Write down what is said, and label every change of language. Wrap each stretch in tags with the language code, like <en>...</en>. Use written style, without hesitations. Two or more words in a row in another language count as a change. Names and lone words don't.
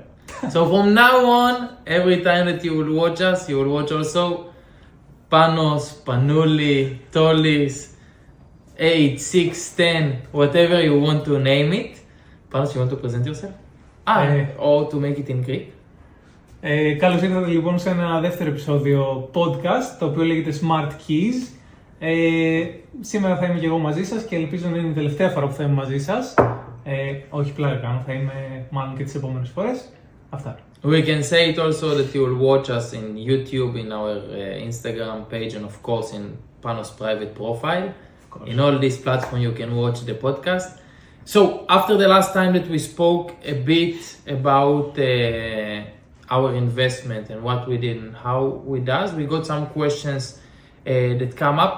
<en>So from now on, every time that you will watch us, you will watch also Panos, Panuli, Tolhs, 8, 6, 10, whatever you want to name it. Panos, you want to present yourself? Or to make it in Greek?</en> <el>Καλώς ήρθατε λοιπόν σε ένα δεύτερο επεισόδιο podcast, το οποίο λέγεται Smart Keys. Σήμερα θα είμαι και εγώ μαζί σας και ελπίζω να είναι η τελευταία φορά που θα είμαι μαζί σας. Όχι πλάκα κάνω, θα είμαι μάλλον και τις επόμενες φορές. Αυτά.</el> <en>We can say it also that you will watch us in YouTube, in our Instagram page, and of course in Panos' private profile. In all these platforms you can watch the podcast. So after the last time that we spoke a bit about our investment and what we did and how we does, we got some questions that come up.</en>